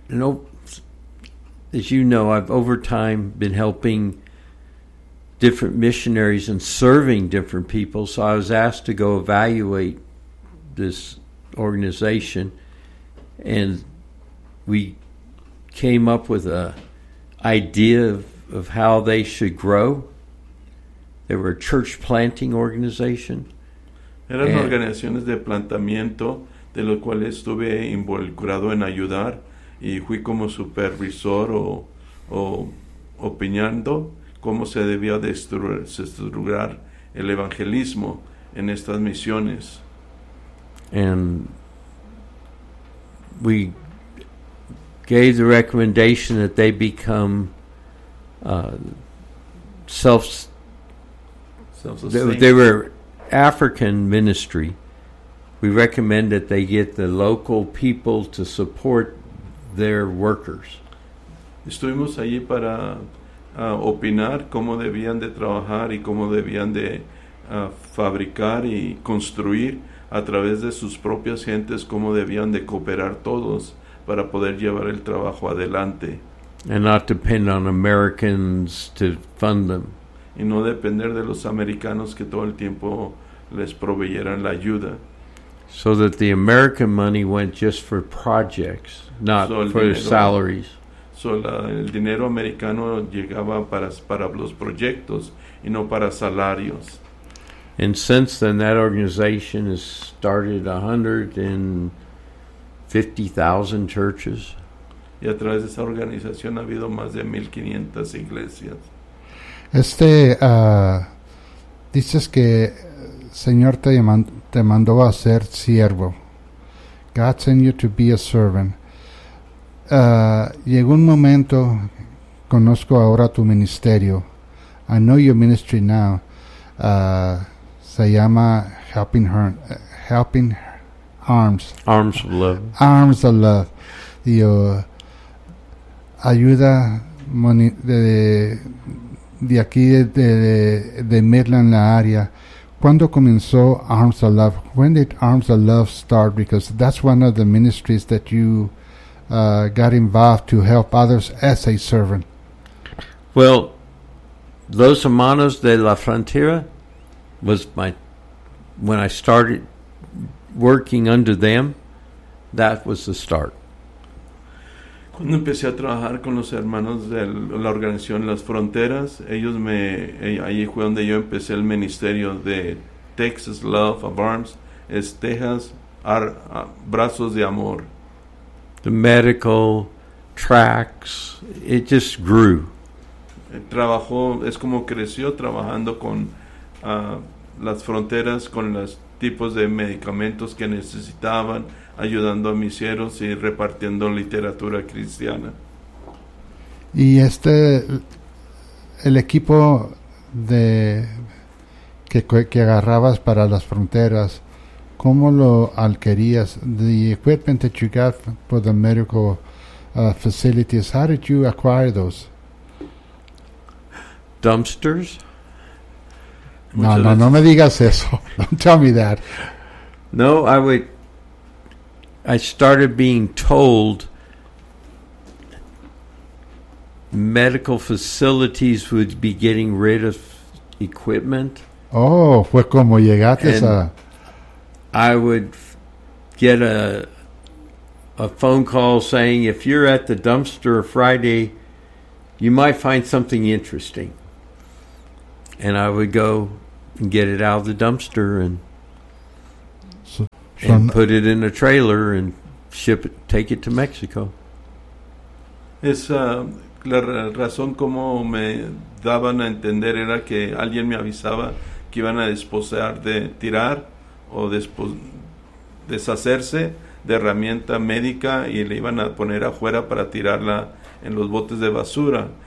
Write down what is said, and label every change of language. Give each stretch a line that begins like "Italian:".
English: And as you know, I've over time been helping different missionaries and serving different people. So I was asked to go evaluate this organization. And we came up with a idea of how they should grow. They were a church planting organization.
Spanish: Eran organizaciones de plantamiento de los cuales estuve involucrado en ayudar y fui como supervisor o opinando cómo se debía estructurar el evangelismo en estas misiones.
English: And we gave the recommendation that they become self-sustained. They were African ministry. We recommend that they get the local people to support their workers.
Spanish: Estuvimos allí para opinar cómo debían de trabajar y cómo debían de fabricar y construir a través de sus propias gentes, cómo debían de cooperar todos para poder llevar el trabajo adelante.
English: And not depend on Americans to fund them.
Spanish: Y no depender de los americanos que todo el tiempo les proveyeran la ayuda.
English: So that the American money went just for projects, not for dinero, salaries.
Spanish: So el dinero americano llegaba para los proyectos y no para salarios.
English: And since then, that organization has started 150,000 churches.
Spanish: Y a través de esa organización ha habido más de 1,500 iglesias. Este, dices que Señor te mandó a ser siervo.
English: God sent you to be a servant.
Spanish: Llegó un momento, conozco ahora tu ministerio.
English: I know your ministry now.
Spanish: Se llama
English: Helping Arms. Arms of Love. Arms of Love.
Spanish: Ayuda de aquí de Midland, la área. ¿Cuándo comenzó
English: Arms of Love? When did Arms of Love start? Because that's one of the ministries that you got involved to help others as a servant. Well, Los Hermanos de la Frontera was when I started working under them, that was the start.
Spanish: Cuando empecé a trabajar con los hermanos de la organización Las Fronteras, ellos ahí fue donde yo empecé el ministerio de Texas Love of Arms, es Texas Brazos de Amor.
English: The medical tracks, it just grew.
Spanish: Es como creció trabajando con las fronteras, con los tipos de medicamentos que necesitaban, ayudando a misioneros y repartiendo literatura cristiana. Y el equipo de que agarrabas para las fronteras, ¿cómo lo adquirías?
English: The equipment that you got for the medical facilities, how did you acquire those? Dumpsters.
Spanish: No me digas eso.
English: Don't tell me that. No, I started being told medical facilities would be getting rid of equipment.
Spanish: Oh, fue como llegaste a...
English: I would get a phone call saying, if you're at the dumpster Friday, you might find something interesting. And I would go and get it out of the dumpster and put it in a trailer and ship it, take it to Mexico.
Spanish: Esa la razón como me daban a entender era que alguien me avisaba que iban a desposar de tirar o deshacerse de herramienta médica y le iban a poner afuera para tirarla en los botes de basura.